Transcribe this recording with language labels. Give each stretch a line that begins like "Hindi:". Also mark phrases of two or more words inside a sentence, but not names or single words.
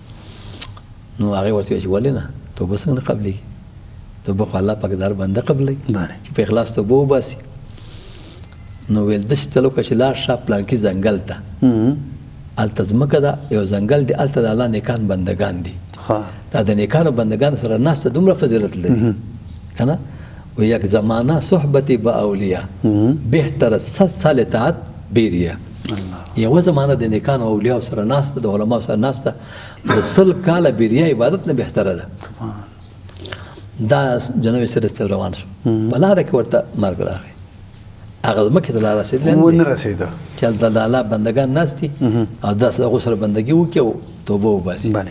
Pashto: نو هغې ورته وایي چې ولې نه توبه څنګه نه قبلېږي توبه خو الله پاک دار بنده قبلوي چې په اخلاص توبه وباسي نو ویل داسې چلو که چې لاړ شه پلانکي ځنګل ته هلته ځمکه ده یو ځنګل دی هلته د الله نیکان بندګان دي دا د نیکانو بندګانو سره ناسته دومره فضیلت لري کنه
Persian: و یک زمانه صحبت با اولیاء بهتر 100 سال اطاعت بیریا
Pashto: یو زمانه د نیکانو اولیاء سره ناسته د علماء سره ناسته د 100 کال بیریا عبادت نه بهتره ده دا جنوب سره روان شو بلاره کې ورته مرګ راغی هغه مکه ته لا رسیدل نه رسیدا چې د الله بندگان ناستي او داس هغه سره بندگی وکړو توبه وباسي